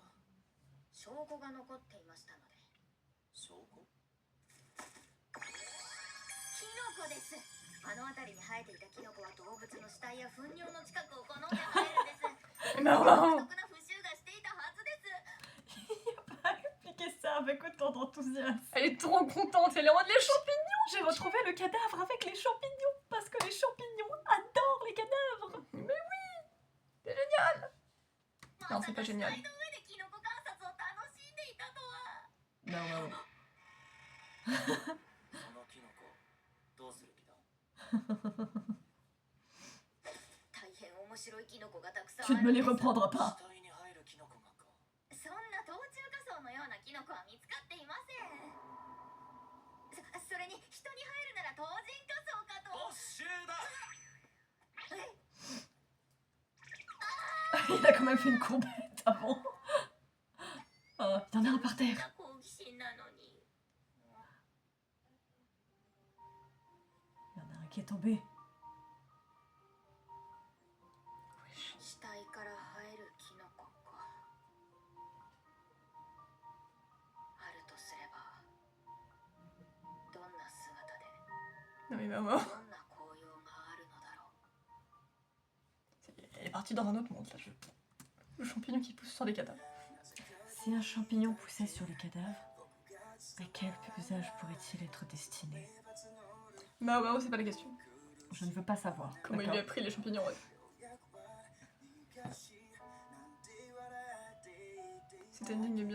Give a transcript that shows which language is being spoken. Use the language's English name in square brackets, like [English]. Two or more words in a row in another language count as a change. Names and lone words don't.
[Japanese] 証拠が残っていましたので。証拠？キノコです。あの辺りに生えていたキノコは動物の死体や糞尿の近くを好んで生えるんです。独特な腐臭がしていたはずです。 [French] Il a pas expliqué ça avec autant d'enthousiasme. Elle est trop contente, elle est en mode les champignons. J'ai retrouvé le cadavre avec les champignons parce que les champignons adorent les cadavres. Mais oui, c'est génial. Non, c'est pas génial. Non, non. [Japanese] そのキノコどうする気だ？大変面白いキノコがたくさん [French] Tu [Japanese] あ [French] ne me [Japanese] るん [French] les [Japanese] です。 [French] reprendras [Japanese] 死 [French] pas. [Japanese] 体に入るキノコがか。そんな冬中夏草のようなキノコは見つかっていません。それに人に入るなら冬人夏草かと。没収だ。 [French] Il a quand même fait une courbette avant. Oh, il y en a un par terre. [Japanese] 好奇心なのに。 [French] Il y en a un qui est tombé. [Japanese] 死体から生えるキノコか。あるとすれば、どんな姿で、 [French] Non mais [Japanese] ど [French] maman, [Japanese] んな紅葉があるのだろう。 [French] elle est partie dans un autre monde là. Le champignon qui pousse sur les cadavres. Si un champignon poussait sur les cadavres, à quel visage pourrait-il être destiné? Bah ouais, c'est pas la question. Je ne veux pas savoir. Comment il d'accord. lui a pris les champignons, ouais. Cet ending est bien.